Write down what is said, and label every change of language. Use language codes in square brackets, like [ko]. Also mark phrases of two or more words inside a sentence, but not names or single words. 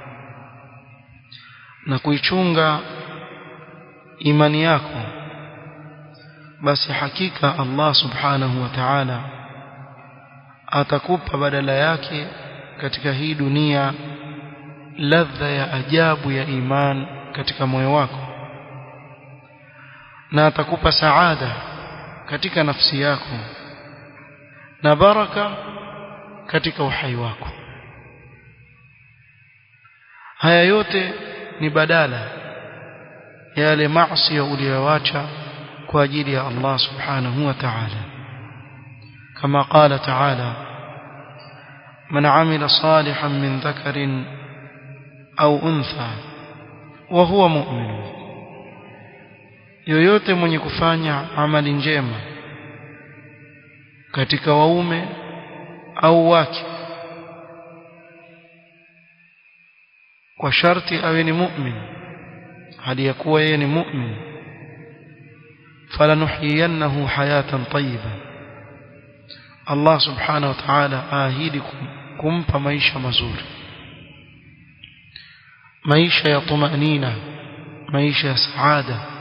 [sw] na kuichunga imani yako, basi hakika Allah [ar] سبحانه وتعالى [sw] atakupa badala yake katika hii dunia ladha ya ajabu ya iman katika moyo wako, na atakupa saada katika nafsi yako na baraka katika uhai wako. Haya yote ni badala ya yale maasi uliyoacha kwa ajili ya Allah [ar] سبحانه وتعالى, [sw] kama [ar] قال تعالى: من عمل صالحا من ذكر أو أنثى وهو مؤمن, [sw] yoyote mwenye kufanya amali njema katika waume au wake kwa sharti awe ni mu'min, hali ya kuwa yeye ni mu'min, [ar] فلنحيينه حياة طيبة, [sw] Allah [ar] سبحانه وتعالى [sw] aahidi kumpa maisha mazuri, maisha ya tumanina, maisha ya saada.